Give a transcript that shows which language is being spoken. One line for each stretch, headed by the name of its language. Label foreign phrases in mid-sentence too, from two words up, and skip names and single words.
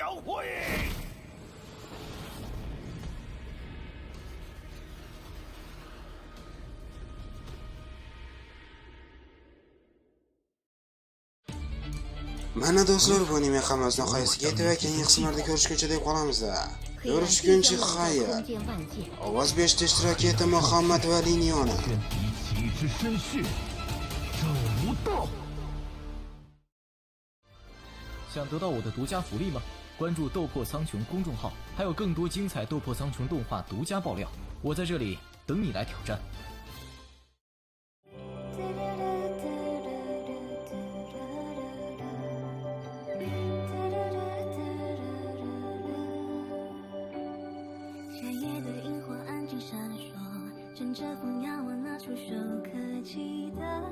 Uzbek: Mana do'stlar, bu anime hammasi nihoyasiga yetdi va keyingi qismlarda ko'rishguncha deb qolamiz. Ko'rishguncha xayr. Ovoz berishda ishtirok etdi Muhammad va Linyona.
Chinese: 之深血，这无道。想得到我的独家福利吗？关注“斗破苍穹”公众号，还有更多精彩《斗破苍穹》动画独家爆料。我在这里等你来挑战。夏夜的萤火安静闪烁，乘着风仰望那触手可及的